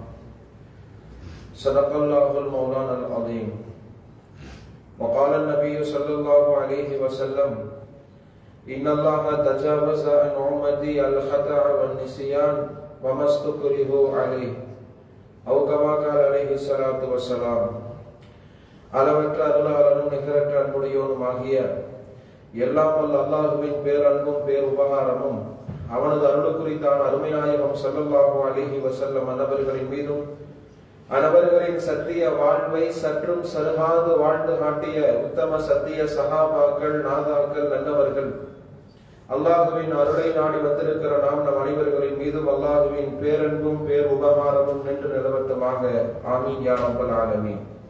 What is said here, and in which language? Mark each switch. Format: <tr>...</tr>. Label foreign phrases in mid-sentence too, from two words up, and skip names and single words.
<ar>صدق الله المولانا العظيم. وقال النبي صلى الله عليه وسلم: إن الله تجاوز عن أمتي الخطأ والنسيان وما استكرهوا عليه. أو كما قال عليه الصلاة والسلام.</ar> <ta>அளவற்ற அருளாளனும் நிகரற்ற அன்புடையோனுமாகிய எல்லாம் வல்ல அல்லாஹுவின் பேரன்பும் பேருபகாரமும் அவனது அருள் குறித்தான அருமைநாயகம்</ta> <ar>صلى الله عليه وسلم</ar> <ta>அன்னவர்களின் மீதும் அன்னவர்களின் சத்திய வாழ்வை சற்றும் சருகாது வாழ்ந்து காட்டிய உத்தம சத்திய சஹாபாக்கள் நாதாக்கள் நல்லவர்கள் அல்லாஹுவின் அருளை நாடி வந்திருக்கிற நாம் நம் அனைவர்களின் மீதும் அல்லாஹுவின் பேரன்பும் பேர் உபகாரமும் நின்று நிலவட்டமாக</ta> <ar>آمين يا رب العالمين.</ar>